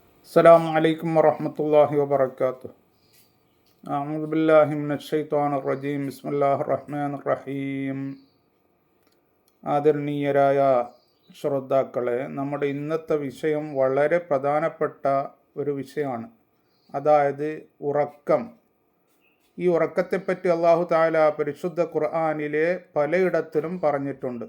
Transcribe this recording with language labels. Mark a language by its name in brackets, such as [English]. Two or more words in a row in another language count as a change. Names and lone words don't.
[Arabic] السلام عليكم ورحمة الله وبركاته. أعوذ بالله من الشيطان الرجيم. بسم الله الرحمن الرحيم. [Malayalam] ആദരണീയരായ ശ്രോതാക്കളെ, നമ്മുടെ ഇന്നത്തെ വിഷയം വളരെ പ്രധാനപ്പെട്ട ഒരു വിഷയമാണ്. അതായത് ഉറക്കം. ഈ ഉറക്കത്തെപ്പറ്റി [Arabic] الله تعالى [Malayalam] പരിശുദ്ധ ഖുർആനിലെ പലയിടത്തിലും പറഞ്ഞിട്ടുണ്ട്.